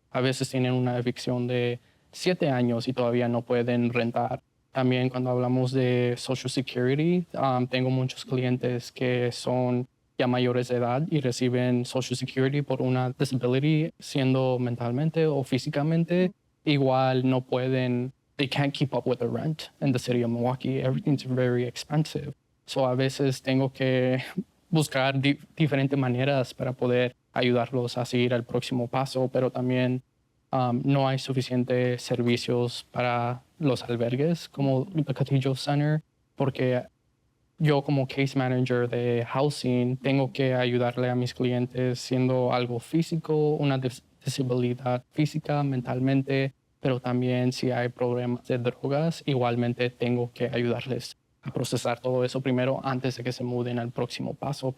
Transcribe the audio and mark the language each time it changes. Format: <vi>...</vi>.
<es>A veces tienen una evicción de 7 años y todavía no pueden rentar. También cuando hablamos de Social Security, tengo muchos clientes que son ya mayores de edad y reciben Social Security por una disability, siendo mentalmente o físicamente. Igual no pueden,</es> <en>they can't keep up with the rent in the city of Milwaukee. Everything's very expensive.</en> <es>So a veces tengo que buscar diferentes maneras para poder ayudarlos a seguir al próximo paso, pero también no hay suficientes servicios para los albergues como the Cathedral Center, porque yo como case manager de housing tengo que ayudarle a mis clientes siendo algo físico, una disabilidad física, mentalmente, pero también si hay problemas de drogas, igualmente tengo que ayudarles a procesar todo eso primero antes de que se muden al próximo paso.</es>